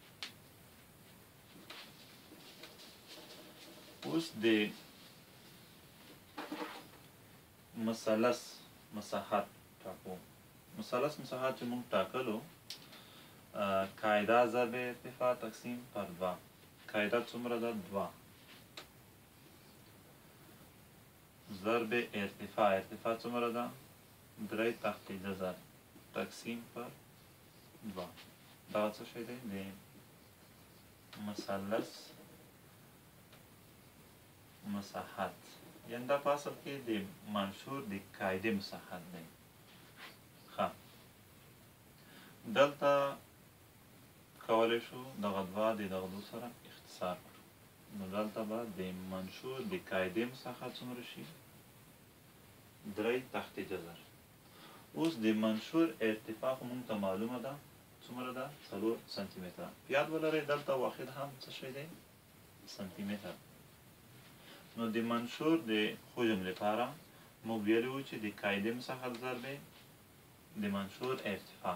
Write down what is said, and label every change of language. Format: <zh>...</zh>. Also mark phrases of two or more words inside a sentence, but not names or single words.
<ps>اوس د مثلث مساحت ټاکو. مثلث مساحت چې موږ ټاکلو قاعده ضرب ارتفاع تقسیم پر 2. قاعده څومره ده 2 ضرب ارتفاع څومره ده 3 تحت جذر تقسیم پر 2. دا څه شی دی د مثلث مساحت، یعنی دا په اصل کې د منشور د قاعدې مساحت دی. ښه دلته کولی شو دغه 2 د دغه 2 سره اختصار کړو. نو دلته به د منشور د قاعدې مساحت څومره شي 3 تحت جذر. اوس د منشور ارتفاع خو موږ ته معلومه ده څومره ده 4 سانتي متره. یاد ولرئ دلته واحد هم څه شی دی سانتي متر. نو د منشور د حجم لپاره موږ ویلي وو چې د قاعدې مساحت ضرب د منشور ارتفاع.</ps>